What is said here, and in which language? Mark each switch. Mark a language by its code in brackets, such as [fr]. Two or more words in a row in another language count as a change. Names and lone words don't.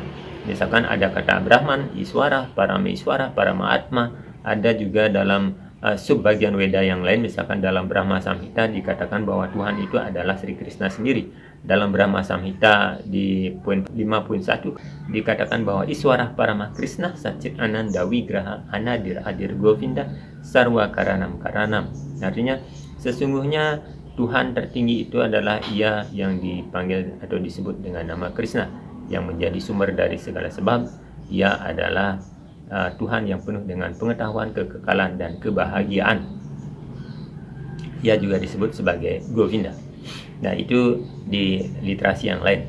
[id] Misalkan ada kata Brahman, Iswara, Parameswara, Paramaatma. Ada juga dalam subbagian Weda yang lain, misalkan dalam Brahma Samhita dikatakan bahwa Tuhan itu adalah Sri Krishna sendiri. Dalam Brahma Samhita di poin 5.1 dikatakan bahwa [sa] ईश्वरः परमः कृष्णः सच्चित् आनन्द विग्रहः अनादिः आदिः गोविन्दः सर्व कारणम् कारणम्. [id] Artinya sesungguhnya Tuhan tertinggi itu adalah ia yang dipanggil atau disebut dengan nama Krishna, yang menjadi sumber dari segala sebab. Ia adalah Tuhan yang penuh dengan pengetahuan, kekekalan, dan kebahagiaan. Ia juga disebut sebagai Govinda. Nah, itu di literasi yang lain.